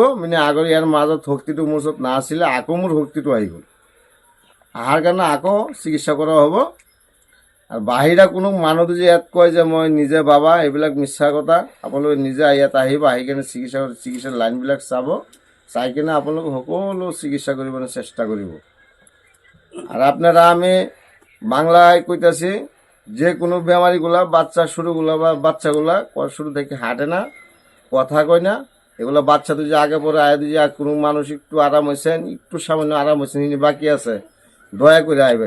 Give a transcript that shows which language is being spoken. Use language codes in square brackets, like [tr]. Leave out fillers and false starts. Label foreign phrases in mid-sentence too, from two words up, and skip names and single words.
[as] মানে আগৰ ইয়াৰ মাজত শক্তিটো মোৰ ওচৰত নাছিলে, আকৌ মোৰ শক্তিটো আহি গ'ল। অহাৰ কাৰণে আকৌ চিকিৎসা কৰা হ'ব। আৰু বাহিৰা কোনো মানুহ যদি ইয়াত কয় যে মই নিজে বাবা, এইবিলাক মিছা কথা। আপোনালোকে নিজে ইয়াত আহিব, আহি কিনে চিকিৎসাৰ লাইনবিলাক চাব, চাই কিনে আপোনালোকে সকলো চিকিৎসা কৰিবলৈ চেষ্টা কৰিব। [bn] আর আপনারা আমি বাংলায় কইতাছি, যে কোনো বেমারিগুলা বাচ্চা শুরুগুলা বা বাচ্চাগুলা শুরু থেকে হাঁটে না, কথা কয় না, এগুলো বাচ্চা যদি আগে পরে আয় দিয়ে কোনো মানুষ একটু আরাম হয়েছেন, একটু সামান্য আরাম হয়েছেন, বাকি আছে, দয়া করে আইবেন।